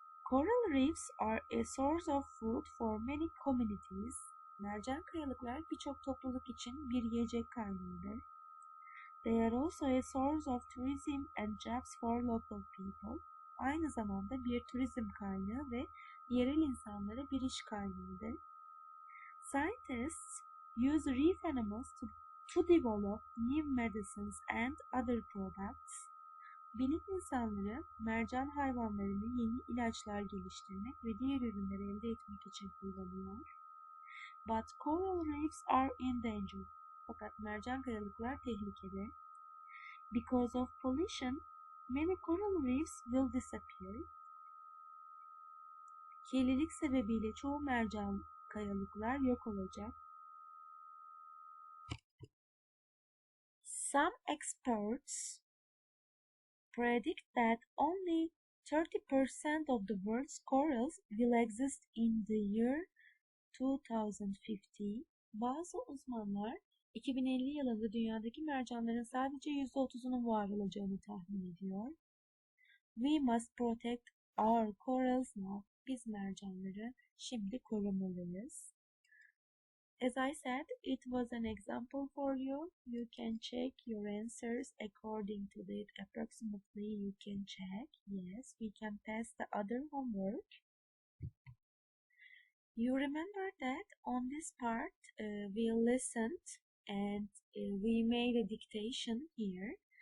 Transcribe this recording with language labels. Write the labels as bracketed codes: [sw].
[en] Coral reefs are a source of food for many communities. [tr] Mercan kayalıklar birçok topluluk için bir yiyecek kaynağıdır. [en] They are also a source of tourism and jobs for local people. [tr] Aynı zamanda bir turizm kaynağı ve yerel insanlara bir iş kaynağıdır. [en] Scientists use reef animals to develop new medicines and other products. [tr] Bilim insanları mercan hayvanlarını yeni ilaçlar geliştirmek ve diğer ürünleri elde etmek için kullanıyor. [en] But coral reefs are endangered. [tr] Fakat mercan kayalıklar tehlikede. [en] Because of pollution, many coral reefs will disappear. [tr] Kirlilik sebebiyle çoğu mercan kayalıklar yok olacak. [en] Some experts predict that only 30% of the world's corals will exist in the year 2050. [tr] Bazı uzmanlar 2050 yılında dünyadaki mercanların sadece %30'unun var olacağını tahmin ediyor. [en] We must protect our corals now. [tr] Biz mercanları şimdi korumalıyız. [en] As I said, it was an example for you. You can check your answers according to it. Approximately you can check. Yes, we can pass the other homework. You remember that on this part we listened and we made a dictation here.